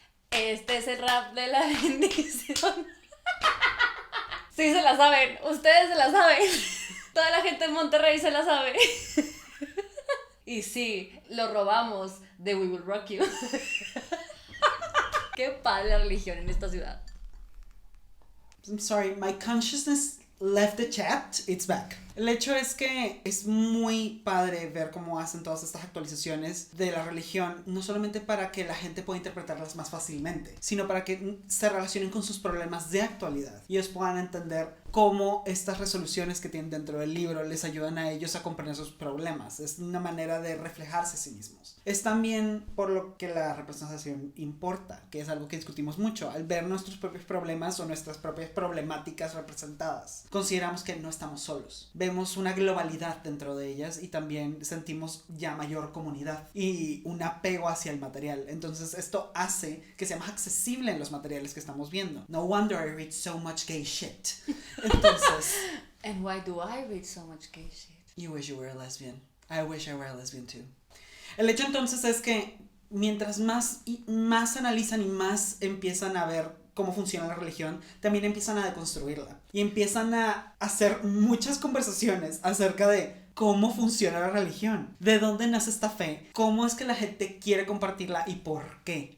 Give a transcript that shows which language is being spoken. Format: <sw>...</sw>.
<es>Este es el rap de la bendición. Sí, se la saben. Ustedes se la saben. Toda la gente en Monterrey se la sabe. Y sí, lo robamos de We Will Rock You. Qué padre la religión en esta ciudad.</es> <en>I'm sorry, my consciousness left the chat, it's back.</en> <es>El hecho es que es muy padre ver cómo hacen todas estas actualizaciones de la religión, no solamente para que la gente pueda interpretarlas más fácilmente, sino para que se relacionen con sus problemas de actualidad y ellos puedan entender cómo estas resoluciones que tienen dentro del libro les ayudan a ellos a comprender sus problemas. Es una manera de reflejarse a sí mismos. Es también por lo que la representación importa, que es algo que discutimos mucho. Al ver nuestros propios problemas o nuestras propias problemáticas representadas, consideramos que no estamos solos. Vemos una globalidad dentro de ellas y también sentimos ya mayor comunidad y un apego hacia el material. Entonces esto hace que sea más accesible en los materiales que estamos viendo.</es> <en>No wonder I read so much gay shit.</en> <es>Entonces,</es> <en>And why do I read so much gay shit? You wish you were a lesbian. I wish I were a lesbian too.</en> <es>El hecho entonces es que mientras más analizan y más empiezan a ver cómo funciona la religión, también empiezan a deconstruirla y empiezan a hacer muchas conversaciones acerca de cómo funciona la religión, de dónde nace esta fe, cómo es que la gente quiere compartirla y por qué.</es>